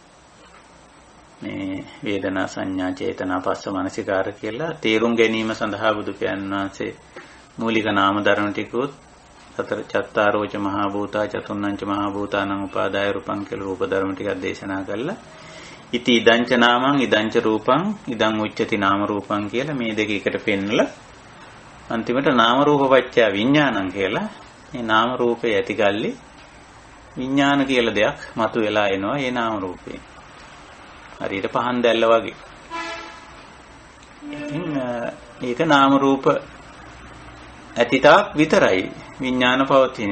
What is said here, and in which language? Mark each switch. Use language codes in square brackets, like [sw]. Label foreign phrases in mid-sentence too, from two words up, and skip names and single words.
[si] මේ වේදනා සංඥා චේතනා පස්ස මනසිකාර කියලා තේරුම් ගැනීම සඳහා බුදු පියාණන් වහන්සේ මූලික නාම ධර්ම ටිකුත් සතර [pi] චත්තාරෝච මහා භූතා චතුන්නංච මහා භූතානං උපාදාය රූපං [si] කියලා රූප ධර්ම ටිකක් දේශනා කළා. [pi] ඉති ඉදංච නාමං ඉදංච රූපං ඉදං උච්චති නාම රූපං [si] කියලා මේ දෙක එකට පෙන්නලා අන්තිමට [pi] නාම රූප පත්‍ය විඥානං [si] කියලා මේ නාම රූපේ ඇතිගල්ලි විඥාන කියලා දෙයක් මතුවලා එනවා ඒ නාම රූපේ. හරියට පහන් දැල්ල වගේ. ඉතින් ඒක නාම රූප ඇතිතාක් විතරයි විඥාන පවතින.